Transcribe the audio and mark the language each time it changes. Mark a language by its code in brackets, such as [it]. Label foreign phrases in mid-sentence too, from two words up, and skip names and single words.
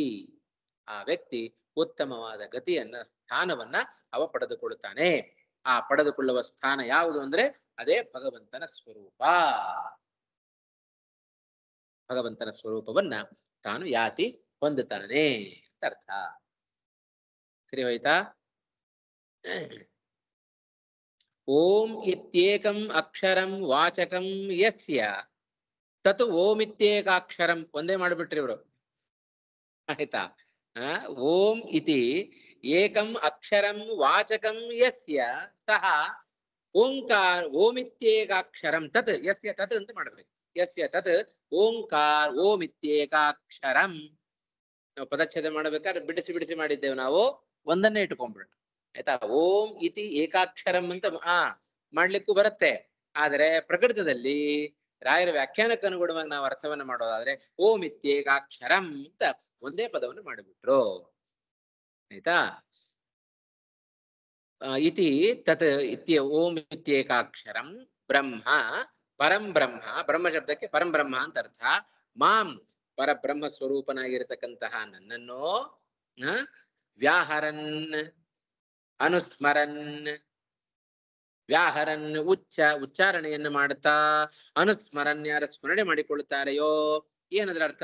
[kn] ಆ ವ್ಯಕ್ತಿ ಉತ್ತಮವಾದ ಗತಿಯನ್ನ ಸ್ಥಾನವನ್ನ ಅವ ಪಡೆದುಕೊಳ್ಳುತ್ತಾನೆ. ಆ ಪಡೆದುಕೊಳ್ಳುವ ಸ್ಥಾನ ಯಾವುದು ಅಂದ್ರೆ ಅದೇ ಭಗವಂತನ ಸ್ವರೂಪ. ಭಗವಂತನ ಸ್ವರೂಪವನ್ನ ತಾನು ಯಾತಿ ಹೊಂದುತ್ತಾನೆ ಅಂತ ಅರ್ಥ. ಸರಿ ಹೋಯ್ತಾ? [sa] ಓಂ ಇತ್ಯೇಕಂ ಅಕ್ಷರಂ ವಾಚಕಂ ಯಸ್ಯ ತತ್ ಓಂ ಇತ್ಯೇಕಾಕ್ಷರಂ. [kn] ಒಂದೇ ಮಾಡ್ಬಿಟ್ರಿ ಇವರು, ಆಯ್ತಾ? [sa] ಓಂ ಇತಿ ಏಕಂ ಅಕ್ಷರಂ ವಾಚಕಂ ಯಸ್ಯ ಸಹ ಓಂಕಾರ ಓಮಿತ್ಯೇಕಾಕ್ಷರಂ ತತ್ ಯಸ್ಯ ತತ್ [kn] ಅಂತ ಮಾಡ್ಬೇಕು. [sa] ಯಸ್ಯ ತತ್ ಓಂಕಾರ ಓಮಿತ್ಯೇಕಾಕ್ಷರಂ. [kn] ನಾವು ಪದಚ್ಛೇದ ಮಾಡ್ಬೇಕಾದ್ರೆ ಬಿಡಿಸಿ ಬಿಡಿಸಿ ಮಾಡಿದ್ದೇವೆ, ನಾವು ಒಂದನ್ನೇ ಇಟ್ಕೊಂಡ್ಬಿಡೋಣ, ಆಯ್ತಾ? [sa] ಓಂ ಇತಿ ಏಕಾಕ್ಷರಂ [kn] ಅಂತ ಮಾಡ್ಲಿಕ್ಕೂ ಬರುತ್ತೆ. ಆದರೆ ಪ್ರಕೃತದಲ್ಲಿ ರಾಯರ ವ್ಯಾಖ್ಯಾನಕ್ಕೆ ಅನುಗುಣವಾಗಿ ನಾವು ಅರ್ಥವನ್ನ ಮಾಡೋದಾದ್ರೆ [sa] ಓಂ ಇತ್ಯೇಕಾಕ್ಷರಂ [kn] ಅಂತ ಒಂದೇ ಪದವನ್ನು ಮಾಡಿಬಿಟ್ರು, ಆಯ್ತಾ? [sa] ಇತಿ ತತ್ ಇತ್ಯ ಓಂ ಇತ್ಯೇಕಾಕ್ಷರಂ ಬ್ರಹ್ಮ ಪರಂ ಬ್ರಹ್ಮ. [kn] ಬ್ರಹ್ಮ ಶಬ್ದಕ್ಕೆ [sa] ಪರಂ ಬ್ರಹ್ಮ [kn] ಅಂತ ಅರ್ಥ. ಮಾಂ ಪರಬ್ರಹ್ಮ ಸ್ವರೂಪನಾಗಿರತಕ್ಕಂತಹ ನನ್ನನ್ನು [sa] ವ್ಯಾಹರನ್ ಅನುಸ್ಮರನ್, [kn] ವ್ಯಾಹರನ್ ಉಚ್ಚಾರಣೆಯನ್ನು ಮಾಡುತ್ತಾ, ಅನುಸ್ಮರನ್ ಯಾರ ಸ್ಮರಣೆ ಮಾಡಿಕೊಳ್ಳುತ್ತಾರೆಯೋ, ಏನದ್ರ ಅರ್ಥ?